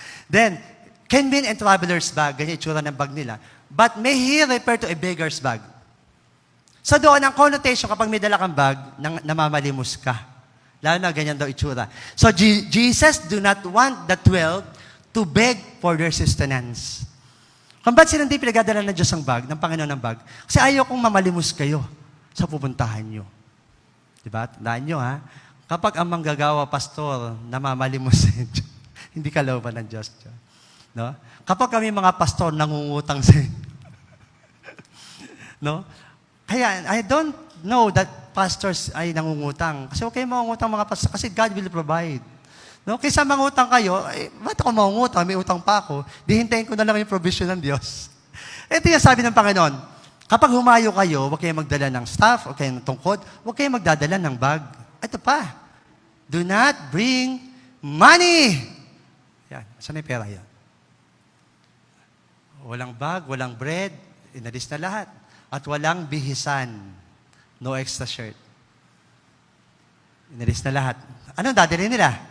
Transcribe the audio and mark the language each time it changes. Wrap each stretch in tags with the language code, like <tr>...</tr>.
<en>Then, can mean a traveler's bag.</en> <tl>Ganyan itsura ng bag nila.</tl> <en>But may here refer to a beggar's bag.</en> <tl>So doon, ang connotation kapag may dala kang bag, namamalimos ka. Lalo na ganyan daw itsura.</tl> <en>So Jesus do not want the 12 to beg for their sustenance.</en> <tl>Kung ba't sila hindi pinagdadala ng Diyos ang bag, ng Panginoon ang bag? Kasi ayaw kong mamalimos kayo sa pupuntahan nyo. Diba? Tandaan nyo ha, kapag ang manggagawa, pastor, namamalimos hindi kalooban ng Diyos. No? Kapag kami mga pastor, nangungutang sa no? Kaya,</tl> <en>I don't know that pastors</en> <tl>ay nangungutang. Kasi okay mangungutang mga pastor, kasi</tl> <en>God will provide.</en> <tl>No? Kaysa mangutang kayo, ba't ako mangungutang? May utang pa ako. Di hintayin ko na lang yung provision ng Diyos. Ito yung sabi ng Panginoon, kapag humayo kayo, huwag kayong magdala ng staff, huwag kayong tungkod, huwag kayong magdadala ng bag. Ito pa,</tl> <en>do not bring money.</en> <tl>Yan, saan yung pera yan? Walang bag, walang bread, inalis na lahat. At walang bihisan.</tl> <en>No extra shirt.</en> <tl>Inalis na lahat. Anong dadalhin nila?</tl>